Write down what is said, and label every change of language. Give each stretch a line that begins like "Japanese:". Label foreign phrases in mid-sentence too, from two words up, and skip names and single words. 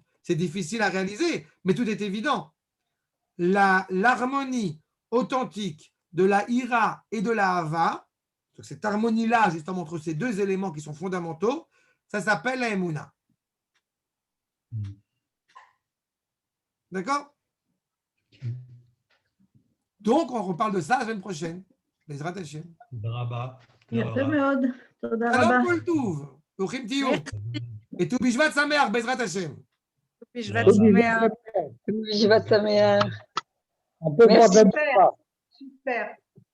French: C'est difficile à réaliser, mais tout est évident. L'harmonie authentique de la ira et de la hava, cette harmonie-là, justement, entre ces deux éléments qui sont fondamentaux, Ça s'appelle la Emouna. D'accord? Donc, on reparle de ça la semaine prochaine.
Hebrew: בעזרת השם. Braba. יפה מאוד. תודה Shalom רבה. כל טוב. ברוכים תהיו. וט"ו בשבט שמח, בעזרת השם. בשבט טוב, שמח. בשבט שמח.
French: On peut Merci. voir Super.